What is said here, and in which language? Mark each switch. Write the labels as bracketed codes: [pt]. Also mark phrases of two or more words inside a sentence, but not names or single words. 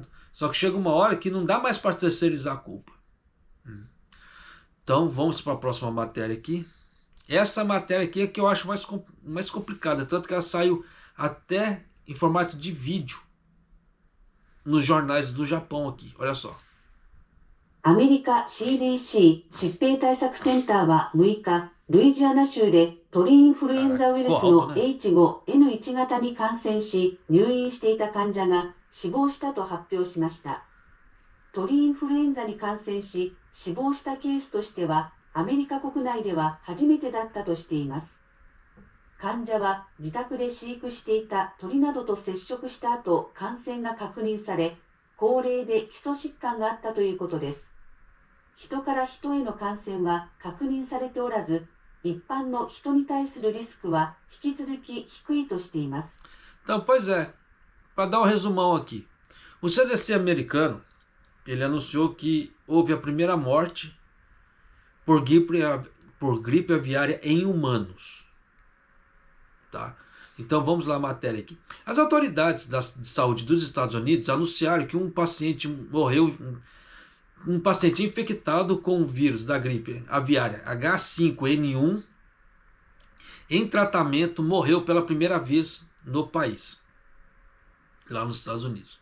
[pt] Só que chega uma hora que não dá mais para terceirizar a culpa. Então vamos para a próxima matéria aqui. Essa matéria aqui é que eu acho mais complicada. Tanto que ela saiu até em formato de vídeo nos jornais do Japão aqui. Olha só. [ja] アメリカ CDC 疾病対策センターは6日、ルイジアナ州で鳥インフルエンザウイルスの H5N1 型に感染し、入院していた患者が死亡したと発表しました。鳥インフルエンザに感染し、死亡したケースとしては、アメリカ国内では初めてだったとしています。患者は自宅で飼育していた鳥などと接触した後、感染が確認され、高齢で基礎疾患があったということです。人から人への感染は確認されておらず、一般の人に対するリスクは引き続き低いとしています。 [pt] Então, pois é, para dar um resumão aqui. O CDC americano, ele anunciou que houve a primeira morte por gripe aviária em humanos. Tá? Então vamos lá a matéria aqui. As autoridades de saúde dos Estados Unidos anunciaram que um paciente morreu, um paciente infectado com o vírus da gripe aviária H5N1 em tratamento morreu pela primeira vez no país, lá nos Estados Unidos.